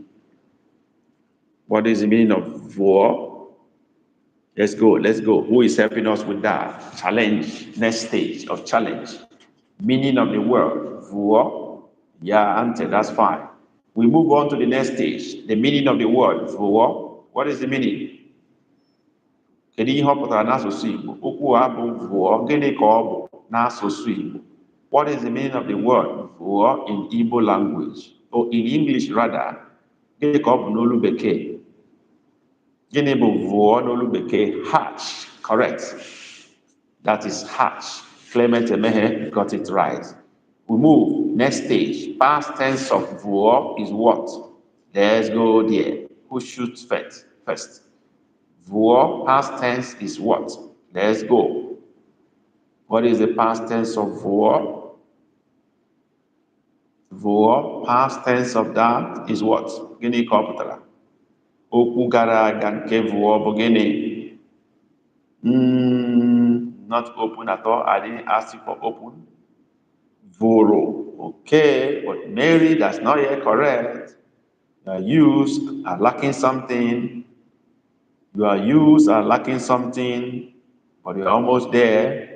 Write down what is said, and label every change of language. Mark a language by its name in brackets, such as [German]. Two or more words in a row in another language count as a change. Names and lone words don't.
[English] What is the meaning of vo? Let's go, let's go. Who is helping us with that? Challenge, next stage of challenge. Meaning of the word vo. Yeah, answer, that's fine. We move on to the next stage. The meaning of the word vo. What is the meaning? [Igbo] Kedu ihe ọ pụtara n'asụsụ Igbo? Okwu a bụ vụọ, gịnị ka ọ bụ n'asụsụ Igbo? [English] What is the meaning of the word vụọ in Igbo language? Or in English rather, [Igbo] gịnị ka ọ bụ n'olu Bekee? Gịnị bụ vụọ n'olu Bekee? [English] Hatch, correct. That is hatch. Clement Emehe got it right. We move, next stage. Past tense of vụọ is what? Let's go there. Who shoots first? Vụọ, past tense is what? Let's go. What is the past tense of vụọ? Vụọ, past tense of that is what? [Igbo] Gịnị ka ọ pụtara? Okwu gara aga nke vụọ bụ gịnị? [English] Not open at all. I didn't ask you for open. Voro. Okay, but Mary, that's not yet correct. Your use are lacking something. Your use are lacking something, but you're almost there.